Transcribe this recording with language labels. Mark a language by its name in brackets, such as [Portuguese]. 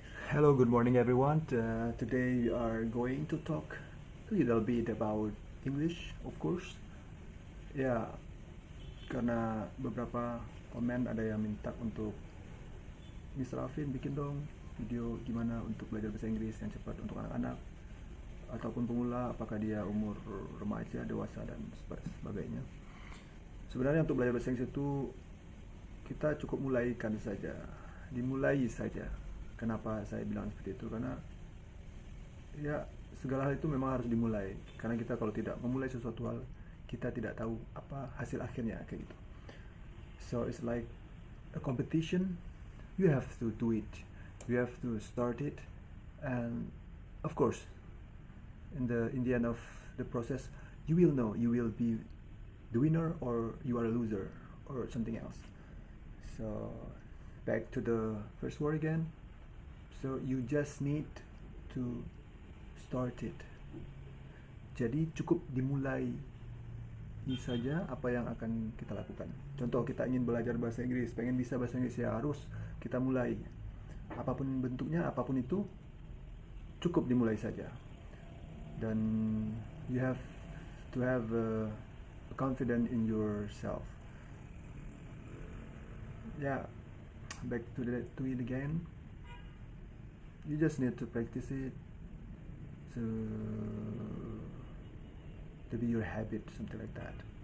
[English] Hello, good morning, everyone. Today we are going to talk a little bit about English, of course. [Indonesian] Ya, karena beberapa komen ada yang minta untuk Mr. Alvin bikin dong video gimana untuk belajar bahasa Inggris yang cepat untuk anak-anak ataupun pemula, apakah dia umur remaja, dewasa, dan sebagainya. Sebenarnya untuk belajar bahasa Inggris itu kita cukup dimulai saja. Kenapa saya bilang seperti itu? Karena ya segala hal itu memang harus dimulai. Karena kita kalau tidak memulai sesuatu hal, kita tidak tahu apa hasil akhirnya kayak gitu. [English] So it's like a competition. You have to do it. You have to start it, and of course, in the end of the process, you will know you will be the winner or you are a loser or something else. So back to the first word again. So you just need to start it. [Indonesian] Jadi cukup dimulai saja apa yang akan kita lakukan. Contoh, kita ingin belajar bahasa Inggris, pengen bisa bahasa Inggris, ya harus kita mulai. Apapun bentuknya, apapun itu, cukup dimulai saja. [English] Dan you have to have confidence in yourself. Yeah, back to it again. You just need to practice it to be your habit, something like that.